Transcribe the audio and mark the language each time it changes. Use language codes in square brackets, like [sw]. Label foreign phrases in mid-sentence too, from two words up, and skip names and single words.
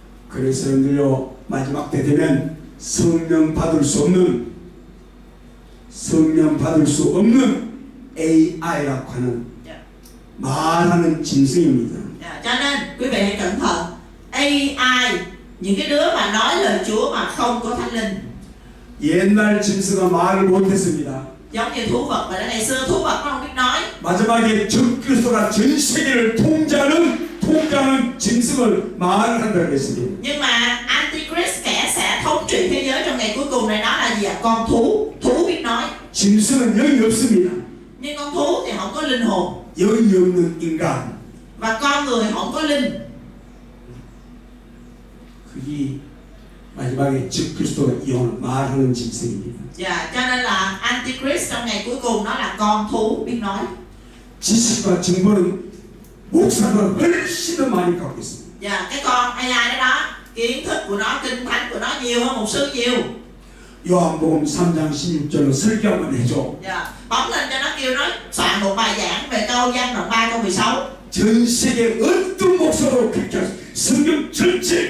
[ko] 그래서 여러분들요, 마지막 때 되면 성령 받을 수 없는 AI라고 하는 말하는 짐승입니다. [vi] Cho nên quý vị hãy cẩn thận. AI, những cái đứa mà nói lời Chúa mà không có Thánh Linh, [ko] 옛날 짐승가 말을 못했습니다. [vi] giống như thú vật, và ngày xưa thú vật nó không biết nói. [ko] 마지막에 적그리스도가 전 세계를 통제하는 짐승을 말을 한다고 했습니다. [vi] Nhưng mà Antichrist, kẻ sẽ thống trị thế giới trong ngày cuối cùng này, nó là gì ạ? Con thú biết nói. [ko] 짐승은 영이 없습니다. [vi] Nhưng con thú thì không có linh hồn, [ko] 영이 없는 인간. [vi] và con người không có linh. [ko] 그게 마지막에 적그리스도가 말하는 짐승입니다. [vi] Cho nên là Antichrist trong ngày cuối cùng nó là con thú biết nói. [ko] 지식과 정보는 목사가 훨씬 더 많이 갖고 있습니다. [vi] Cái con AI đó, kiến thức của nó, kinh thánh của nó nhiều hơn mục sư nhiều. [ko] 요한복음 3장 16절로 설교 한번 해줘. [vi] Bấm lên cho nó, kêu nó soạn một bài giảng về câu Giăng đoạn 3 câu 16. [ko] 전 세계 어떤 목사도 그렇게 성경 전체